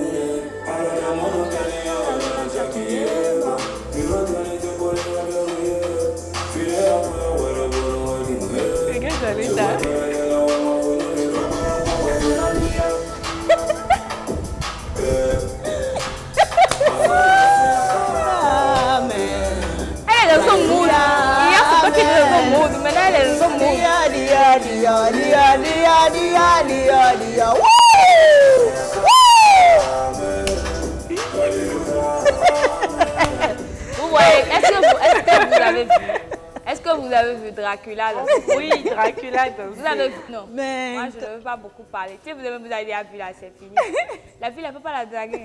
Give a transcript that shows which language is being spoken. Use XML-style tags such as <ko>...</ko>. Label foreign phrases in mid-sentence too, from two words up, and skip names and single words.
<fr>Regarde, j'avais ça. Ah, mais... Elle est dans son mood. Hier, c'est toi qui étais dans son mood. Maintenant, elle est dans son mood. Dia, dia, dia, dia, dia, dia, dia, dia. Wouh! Vous voyez, est-ce que vous avez vu? Est-ce que vous avez vu Dracula dans ce film? Oui, Dracula dans Vous avez vu? Non. Mais- Moi, je ne veux pas beaucoup parler. Si vous avez déjà vu là, c'est fini. La fille, elle ne peut pas la draguer.</fr>